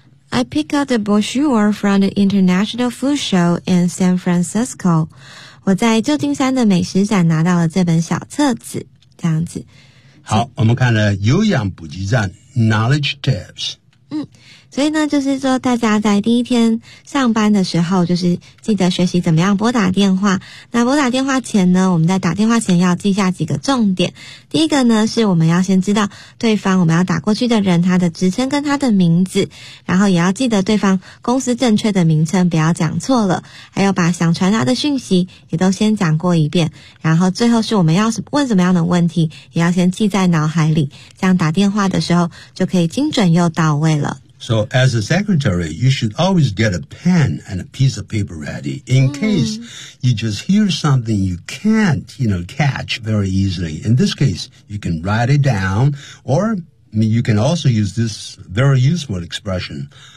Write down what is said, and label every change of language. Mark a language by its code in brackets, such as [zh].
[en] I pick up the brochure from the International Food Show in San Francisco. [zh] 我在旧金山的美食展拿到了这本小册子，这样子。好，我们看了有氧补给站 Knowledge Tips。所以呢，就是说大家在第一天上班的时候，就是记得学习怎么样拨打电话。那拨打电话前呢，我们在打电话前要记下几个重点。第一个呢，是我们要先知道对方我们要打过去的人他的职称跟他的名字，然后也要记得对方公司正确的名称，不要讲错了，还有把想传达的讯息也都先讲过一遍。然后最后是我们要问什么样的问题，也要先记在脑海里，这样打电话的时候就可以精准又到位了。 [en] So as a secretary, you should always get a pen and a piece of paper ready in case you just hear something you can't, you know, catch very easily. In this case, you can write it down or you can also use this very useful expression.